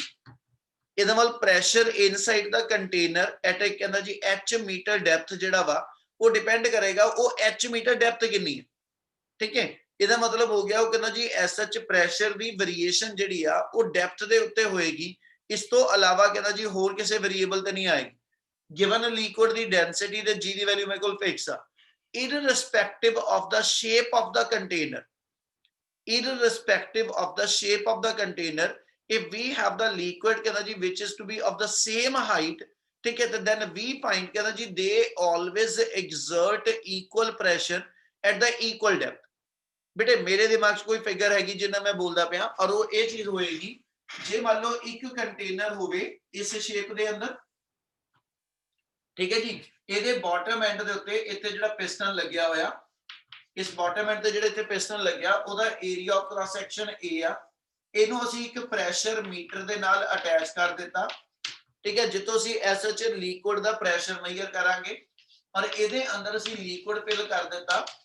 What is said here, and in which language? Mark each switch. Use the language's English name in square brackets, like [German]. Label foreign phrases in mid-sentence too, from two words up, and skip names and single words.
[Punjabi] ਇਹਦਾ ਮਤਲਬ [English] pressure inside the container at [Punjabi] ਇੱਕ ਕਹਿੰਦਾ ਜੀ h [English] meter depth [Punjabi] ਜਿਹੜਾ ਵਾ ਉਹ ਡਿਪੈਂਡ ਕਰੇਗਾ ਉਹ h [English] meter depth [Punjabi] ਕਿੰਨੀ ਹੈ, ਠੀਕ ਹੈ। ਇਹਦਾ ਮਤਲਬ ਹੋ ਗਿਆ ਉਹ ਕਹਿੰਦਾ ਜੀ ਐਸਐਚ ਪ੍ਰੈਸ਼ਰ ਦੀ ਵੇਰੀਏਸ਼ਨ ਜਿਹੜੀ ਆ ਉਹ ਡੈਪਥ ਦੇ ਉੱਤੇ ਹੋਏਗੀ, ਇਸ ਤੋਂ ਇਲਾਵਾ ਕਹਿੰਦਾ ਜੀ ਹੋਰ ਕਿਸੇ ਵੇਰੀਏਬਲ ਤੇ ਨਹੀਂ ਆਏਗੀ। [English] given liquid [Punjabi] ਦੀ ਡੈਂਸਿਟੀ ਤੇ g ਦੀ ਵੈਲਿਊ ਮੇਰੇ ਕੋਲ ਫਿਕਸ ਆ, [English] irrespective of the shape of the container, irrespective of the shape of the container, if we have the liquid [Punjabi] ਕਹਿਣਾ ਜੀ [English] which is to be of the same height, [Punjabi] ਠੀਕ ਹੈ, [English] then we find [Punjabi] ਕਹਿਣਾ ਜੀ [English] they always exert equal pressure at the equal depth। [Punjabi] ਬੇਟੇ ਮੇਰੇ ਦਿਮਾਗ ਚ ਕੋਈ ਫਿਗਰ ਹੈਗੀ ਜਿੰਨਾ ਮੈਂ ਬੋਲਦਾ ਪਿਆ ਔਰ ਵੋ ਯੇ ਚੀਜ਼ ਹੋਏਗੀ ਜੇ ਮਾਨ ਲੋ ਇੱਕ ਕੰਟੇਨਰ ਹੋਵੇ ਇਸ ਸ਼ੇਪ ਦੇ ਅੰਦਰ, ਠੀਕ ਹੈ ਜੀ, ਇਹਦੇ [English] bottom end [Punjabi] ਦੇ ਉੱਤੇ ਇੱਥੇ ਜਿਹੜਾ ਪਿਸਟਨ ਲੱਗਿਆ ਹੋਇਆ, ਇਸ [English] bottom end [Punjabi] ਤੇ ਜਿਹੜਾ ਇੱਥੇ ਪਿਸਟਨ ਲੱਗਿਆ ਉਹਦਾ [English] area of cross section [Punjabi] A ਆ, ਇਹਨੂੰ ਅਸੀਂ ਇੱਕ [English] pressure meter [Punjabi] ਦੇ ਨਾਲ ਅਟੈਚ ਕਰ ਦਿੱਤਾ, ਠੀਕ ਹੈ, ਜਿੱਥੋਂ ਅਸੀਂ ਐਸਐਚ ਲਿਕੁਇਡ ਦਾ ਪ੍ਰੈਸ਼ਰ ਮੈਜ਼ਰ ਕਰਾਂਗੇ ਔਰ ਇਹਦੇ ਅੰਦਰ ਅਸੀਂ [English] liquid fill [Punjabi] ਕਰ ਦਿੱਤਾ।